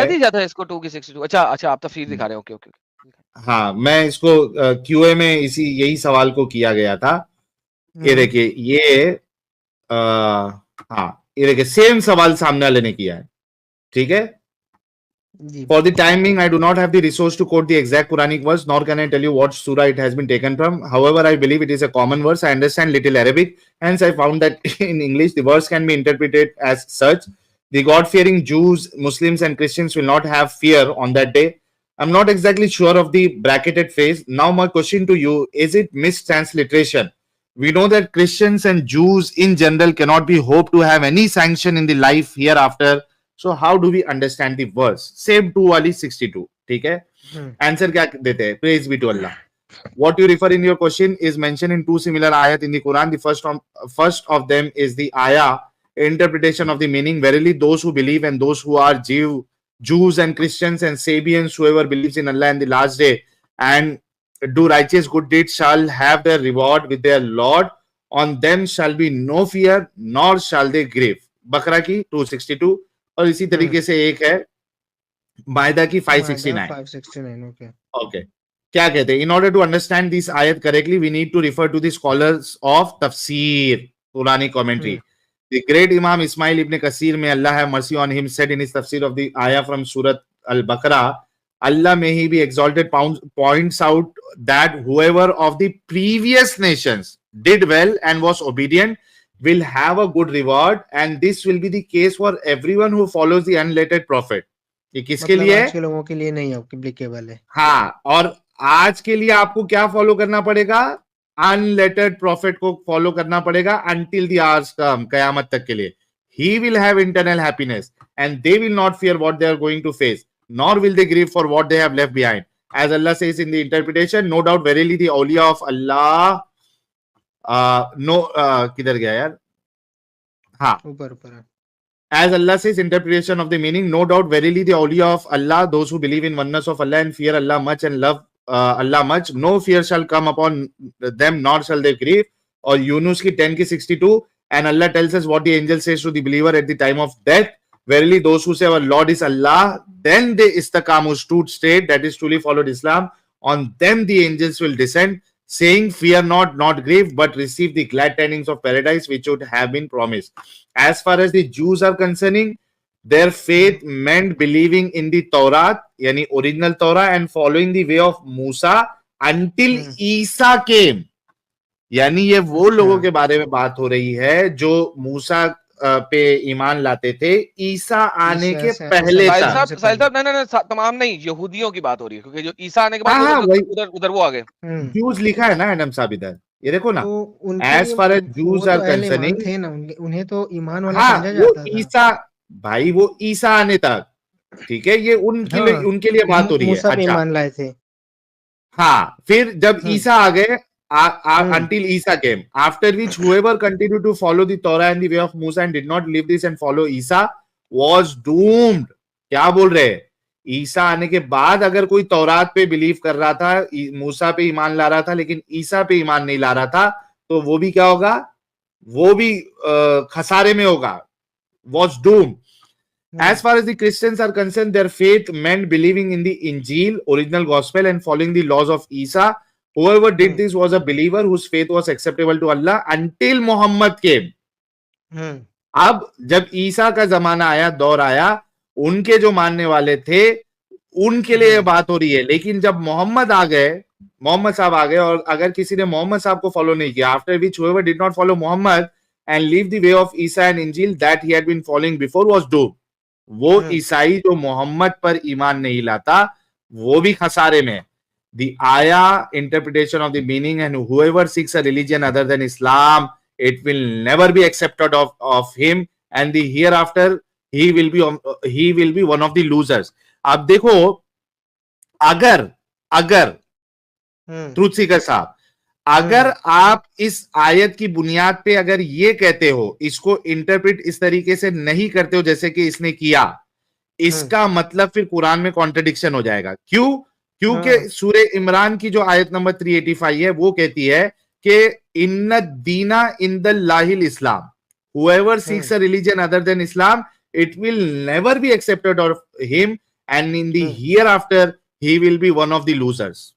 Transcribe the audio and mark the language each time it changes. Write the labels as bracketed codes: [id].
[hi] रहे। नहीं जाता इसको 2 की 62? अच्छा अच्छा, आप तफसीर दिखा रहे हो, ओके ओके। हाँ, मैं इसको क्यूए में इसी यही सवाल को किया गया था। ये देखिए, ये हाँ, ये देखिए सेम सवाल सामने वाले ने किया है, ठीक है। [en] For the time being, I do not have the resource to quote the exact Quranic verse, nor can I tell you what surah it has been taken from. However, I believe it is a common verse. I understand little Arabic, hence I found that in English the verse can be interpreted as such: the God-fearing Jews, Muslims, and Christians will not have fear on that day. I'm not exactly sure of the bracketed phrase. Now, my question to you: is it mistransliteration? We know that Christians and Jews in general cannot be hoped to have any sanction in the life hereafter. So how do we understand the verse? [hi] Same 2 वाली 62, ठीक है। Answer क्या देते हैं? [en] Praise be to Allah. What you refer in your question is mentioned in 2 similar ayat in the Quran. The first of them is the ayah interpretation of the meaning. Verily, those who believe and those who are Jews and Christians and Sabians, whoever believes in Allah and the last day and do righteous good deeds shall have their reward with their Lord. On them shall be no fear, nor shall they grieve. [hi] बकरा की 262, और इसी तरीके से एक है मायदा की 569। Okay, क्या कहते हैं? [en] In order to understand this आयत correctly we need to refer to the scholars of तफसीर, कुरानी commentary. The great imam Ismail ibn Kathir, may Allah have mercy on him, said in his tafsir of the ayah from Surat Al-Baqarah, Allah may he be exalted, points out that whoever of the previous nations did well and was obedient will have a good reward, and this will be the case for everyone who follows the unlettered prophet. [hi] ये किसके लिए है? आज के लोगों के लिए नहीं एप्लीकेबल है। हाँ, और आज के लिए आपको क्या फॉलो करना पड़ेगा? अनलेटेड प्रॉफिट को फॉलो करना पड़ेगा [en] until the hours come, [hi] कयामत तक के लिए। [en] He will have internal happiness and they will not fear what they are going to face, nor will they grieve for what they have left behind. As Allah says in the interpretation, no doubt verily the awliya of Allah, [hi] किधर गया यार? हाँ, ऊपर [en] as Allah says, interpretation of the meaning, no doubt verily the awliya of Allah, those who believe in oneness of Allah and fear Allah much and love Allah much, no fear shall come upon them, nor shall they grieve. Or Yunus ki 10 ki 62, and Allah tells us what the angel says to the believer at the time of death: verily those who say our Lord is Allah, then they istaqamu, stood straight, that is truly followed Islam, on them the angels will descend, saying, fear not, not grieve, but receive the glad tidings of paradise which would have been promised. As far as the Jews are concerning, their faith meant believing in the Torah, yani original Torah, and following the way of Musa until Isa came. [hi] यानी ये वो लोगों के बारे में बात हो रही है जो मूसा पे ईमान लाते थे ईसा आने के पहले साहिल साहब नहीं, तमाम नहीं, यहूदियों की बात हो रही है, क्योंकि जो ईसा आने के बाद उधर वो आ गए। जूस लिखा है ना एडम साहब इधर, ये देखो ना, [en] as far as Jews are concerning [hi] थे ना, उन्हें तो ईमान वाला समझा जाता था। ईसा भाई, वो ईसा आने तक, ठीक है, ये उनके लिए बात हो रही है। अच्छा, ईमान लाए थे। हाँ, फिर जब ईसा आ गए, [en] until Isa came, after which whoever continued to follow the Torah and the way of Musa and did not leave this and follow Isa was doomed. [hi] क्या बोल रहे हैं? ईसा आने के बाद अगर कोई तौरात पे बिलीव कर रहा था, मूसा पे ईमान ला रहा था, लेकिन ईसा पे ईमान नहीं ला रहा था, तो वो भी क्या होगा? वो भी खसारे में होगा, [en] was doomed. As far as the Christians are concerned, their faith meant believing in the Injil, original gospel, and following the laws of Isa, whoever did this was a believer whose faith was acceptable to Allah until Muhammad came. [hi] अब जब ईसा का जमाना आया, दौर आया, उनके जो मानने वाले थे उनके लिए ये बात हो रही है। लेकिन जब मोहम्मद आ गए, मोहम्मद साहब आ गए, और अगर किसी ने मोहम्मद साहब को फॉलो नहीं किया, [en] After which whoever did not follow Muhammad and leave the way of Isa and Injil that he had been following before was doomed. [hi] वो ईसाई जो मोहम्मद पर ईमान नहीं लाता वो भी खसारे में। [en] The ayah interpretation of the meaning, and whoever seeks a religion other than Islam, it will never be accepted of him, and the hereafter he will be one of the losers. [hi] अब देखो, अगर truth Sikar साहब, अगर आप इस आयत की बुनियाद पे अगर ये कहते हो, इसको इंटरप्रेट इस तरीके से नहीं करते हो जैसे कि इसने किया, इसका मतलब फिर कुरान में कॉन्ट्रडिक्शन हो जाएगा। क्यों? क्योंकि सूरे इमरान की जो आयत नंबर 385 है वो कहती है कि [ar] इन्ना दीना इंदल्लाहिल इस्लाम, [en] whoever seeks a religion other than Islam, it will never be accepted of him, and in the hereafter he will be one of the losers.